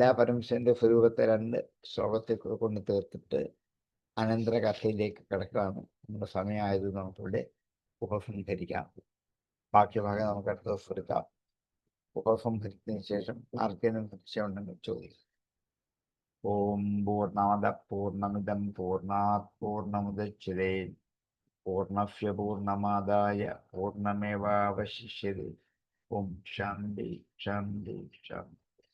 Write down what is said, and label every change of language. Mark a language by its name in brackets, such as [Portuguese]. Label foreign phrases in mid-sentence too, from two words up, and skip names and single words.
[Malayalam] പരമശിവന്റെ സ്വരൂപത്തെ 2 ശ്ലോകത്തിൽ കൊണ്ട് തീർത്തിട്ട് അനന്തര കഥയിലേക്ക് കിടക്കുകയാണ്. നമ്മുടെ സമയമായത് നമുക്കിവിടെ ഉപസംഹരിക്കാം. ബാക്കി ഭാഗം നമുക്ക് അടുത്ത ദിവസം എടുക്കാം. ഉപസംഹരിച്ചതിന് ശേഷം ആർക്കെങ്കിലും സംശയം ഉണ്ടെങ്കിൽ ചോദിക്കും. [Sanskrit] ഓം പൂർണ്ണമദ പൂർണ്ണമിദം പൂർണ്ണാത് പൂർണ്ണമുദച്യതേ പൂർണ്ണസ്യ പൂർണ്ണമാദായ പൂർണ്ണമേവാവശിഷ്യതേ. ഓം ശാന്തി ശാന്തി ശാന്തി.